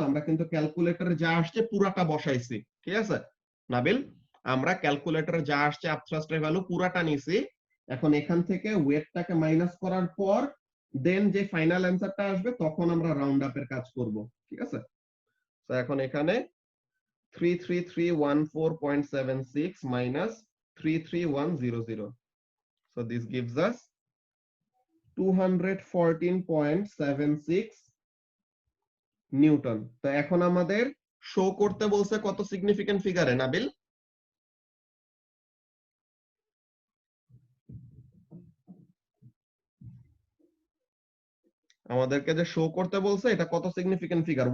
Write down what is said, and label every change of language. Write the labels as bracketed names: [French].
[Bangla] আমরা কিন্তু ক্যালকুলেটরে যা আসছে পুরাটা বসাইছি, ঠিক আছে নাবিল? আমরা ক্যালকুলেটরে যা আসছে আপথ্রাস্টের ভ্যালু পুরাটা নিছি। এখন এখান থেকে ওয়েটটাকে মাইনাস করার পর দেন যে ফাইনাল অ্যানসারটা আসবে তখন আমরা রাউন্ড আপের কাজ করব, ঠিক আছে? তো এখন এখানে [English] 33314.76 minus 33100, so this gives us 214.76 newton. [Bangla] তো এখন আমাদের শো করতে বলছে কত সিগনিফিকেন্ট ফিগারে নাবিল? আমাদেরকে যে শো করতে বলছে এটা কত সিগনিফিকেন্ট ফিগার?